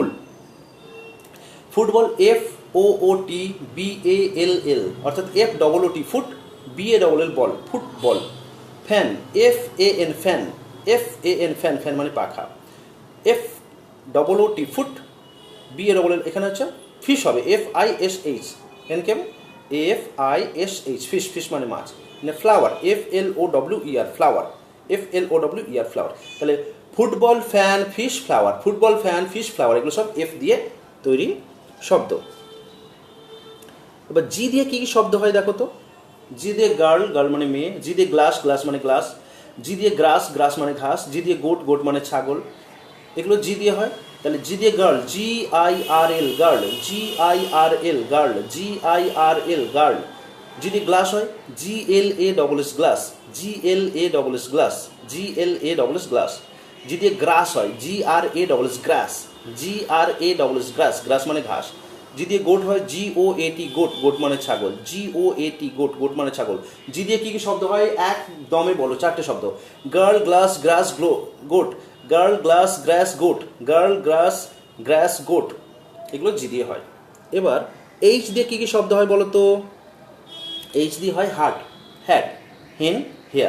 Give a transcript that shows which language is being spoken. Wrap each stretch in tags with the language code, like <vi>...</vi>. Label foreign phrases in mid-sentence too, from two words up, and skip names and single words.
<en>football FOOTBALL অর্থাৎ FOOT foot, BALL ball, football। fan FAN fan, FAN fan, fan</en> <bn>মানে পাখা।</bn> <en>FOOT foot, BALL</en> <bn>এখানে হচ্ছে ফিশ হবে,</bn> <en>FISH, এন কেম FISH ফিশ, ফিশ</en> <bn>মানে মাছ।</bn> <en>মানে flower FLOWER flower, FLOWER flower. তাহলে football, fan, fish, flower, football, fan, fish, flower,</en> <bn>এগুলো সব F দিয়ে তৈরি শব্দ। এবার জি দিয়ে কী কী শব্দ হয় দেখো তো। জি দিয়ে গার্ল, গার্ল মানে মেয়ে। জি দিয়ে গ্লাস, গ্লাস মানে গ্লাস। জি দিয়ে গ্রাস, গ্রাস মানে ঘাস। জি দিয়ে গোট, গোট মানে ছাগল। এগুলো জি দিয়ে হয়। তাহলে জি দিয়ে গার্ল,</bn> <en>GIRL girl, GIRL girl, GIRL girl.</en> <bn>জি দিয়ে গ্লাস হয়</bn> <en>GLASS glass, GLASS glass, GLASS glass.</en> <bn>জি দিয়ে গ্রাস হয়</bn> <en>GRASS grass, GRASS grass, grass</en> <bn>মানে ঘাস। জি দিয়ে গোট হয়</bn> <en>GOAT goat,</en> <bn>গোট মানে ছাগল,</bn> <en>GOAT goat,</en> <bn>গোট মানে ছাগল। জি দিয়ে কী কী শব্দ হয় একদমে বলো, চারটে শব্দ।</bn> <en>girl, glass, grass, goat. girl, glass, grass, goat. girl, grass, grass, goat,</en> <bn>এগুলো জি দিয়ে হয়। এবার এইচ দিয়ে কী কী শব্দ হয় বলো তো। এইচ দিয়ে হয়</bn> <en>heart, hat, hen, hair.</en>